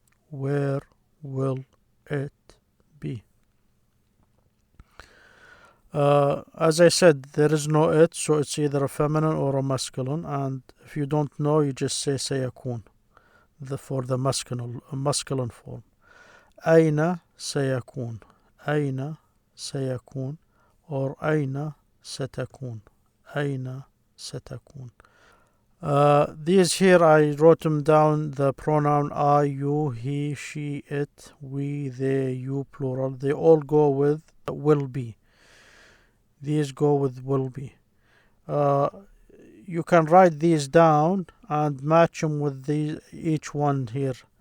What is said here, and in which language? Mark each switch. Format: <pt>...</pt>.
<en>Where will it be? As I said, there is no it, so it's either a feminine or a masculine, and if you don't know, you just say سيكون for the masculine form.</en> <ar>أين سيكون. أين سيكون or أين ستكون. أين ستكون.</ar> <en>These here I wrote them down, the pronoun I, you, he, she, it, we, they, you, plural. They all go with will be. These go with will be. You can write these down and match them with each one here.</en>